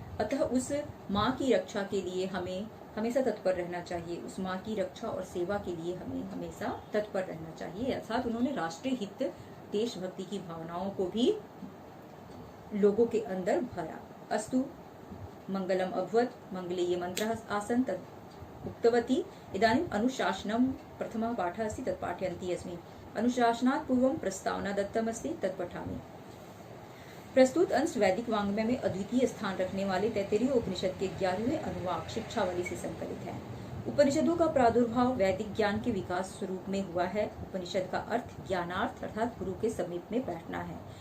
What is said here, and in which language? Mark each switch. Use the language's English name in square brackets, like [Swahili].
[Hindi] अतः उस माँ की रक्षा के लिए हमें हमेशा तत्पर रहना चाहिए। उस माँ की रक्षा और सेवा के लिए हमें हमेशा तत्पर रहना चाहिए। अर्थात उन्होंने राष्ट्रीय हित, देशभक्ति की भावनाओं को भी लोगों के अंदर भरा। [Sanskrit] अस्तु मंगलम अभवत्। मंगले ये मंत्रः आसन् तत् उक्तवती। इदानीम् अनुशासनं प्रथमः पाठः अस्ति तत् पाठयन्ती अस्मि। अनुशासनात् पूर्वं प्रस्तावना दत्तमस्ति तत् पठामि। [Hindi] प्रस्तुत अंश वैदिक वाङ्मय में अद्वितीय स्थान रखने वाले तैत्तिरीय उपनिषद के 11वें अनुवाक शिक्षावली से संकलित है। उपनिषदों का प्रादुर्भाव वैदिक ज्ञान के विकास स्वरूप में हुआ है। उपनिषद का अर्थ ज्ञानार्थ अर्थात गुरु के समीप में बैठना है।